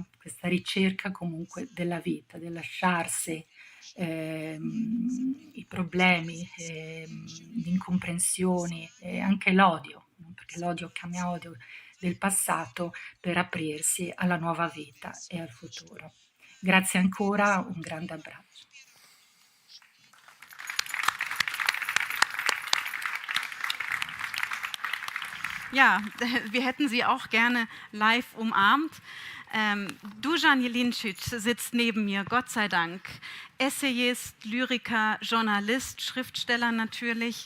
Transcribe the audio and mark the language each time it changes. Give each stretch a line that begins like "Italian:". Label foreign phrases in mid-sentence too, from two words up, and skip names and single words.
Italian: Questa ricerca comunque della vita, del lasciarsi i problemi, le incomprensioni e anche l'odio, no? Perché l'odio chiama odio del passato per aprirsi alla nuova vita e al futuro. Grazie ancora, un grande abbraccio.
German: Ja, wir hätten sie auch gerne live umarmt. Dusan Jelincic sitzt neben mir, Gott sei Dank. Essayist, Lyriker, Journalist, Schriftsteller natürlich.